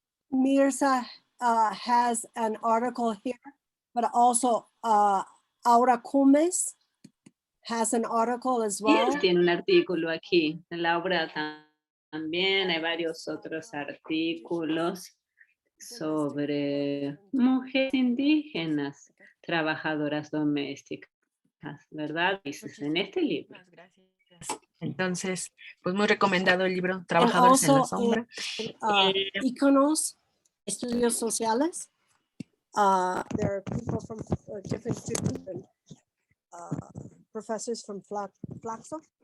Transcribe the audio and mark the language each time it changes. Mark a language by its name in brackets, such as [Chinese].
[English] Mirza has an article here, but also Aura Cumes has an article as [Spanish] Y [English] well. [Spanish] él tiene un artículo aquí. En la obra también hay varios otros artículos sobre mujeres indígenas, trabajadoras domésticas, ¿verdad? Dices en este libro. Muchas gracias. Entonces, pues muy recomendado el libro Trabajadores en la Sombra. Iconos, estudios sociales. [English] There are people from different students and professors from Flaxo.